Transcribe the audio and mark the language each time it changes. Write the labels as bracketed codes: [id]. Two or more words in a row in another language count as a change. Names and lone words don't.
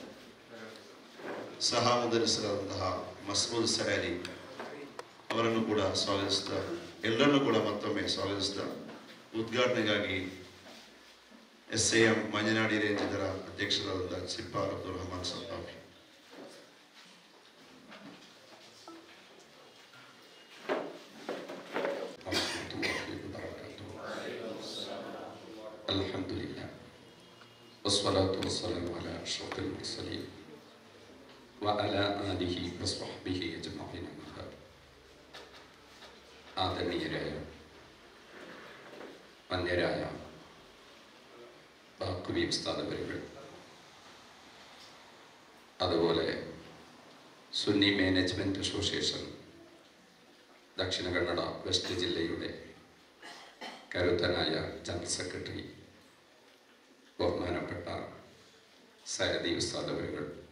[kn] ಸಹ ಮುದರಿಸರಾದಂತಹ ಮಸ್ಮೂದ್ ಸಯಾಲಿ ಅವರನ್ನು ಕೂಡ ಸ್ವಾಗತಿಸಿದ ಎಲ್ಲರನ್ನೂ ಕೂಡ ಮತ್ತೊಮ್ಮೆ ಸ್ವಾಗತಿಸಿದ ಉದ್ಘಾಟನೆಗಾಗಿ SAM ಮಂಜನಾಡಿ ರೇಂಜ್ ಇದರ ಅಧ್ಯಕ್ಷರಾದಂತಹ ಸಿಪ್ಪಾರ್ ಅಬ್ದುಲ್ ರಹಮಾನ್ ಸತ್ತಾಫಿ [ar] والصلاة والسلام على أشرف المرسلين وعلى آله وصحبه أجمعين [ml] ആദരണീയരായ വന്യരായ ബാഖവി ഉസ്താദ് അവരുകൾ അതുപോലെ സുന്നി മാനേജ്മെൻറ്റ് അസോസിയേഷൻ ദക്ഷിണ കന്നഡ വെസ്റ്റ് ജില്ലയുടെ കരുത്തനായ [en] general secretary [ml] ബഹുമാനപ്പെട്ട സയദി ഉസ്താദ് അവരുകൾ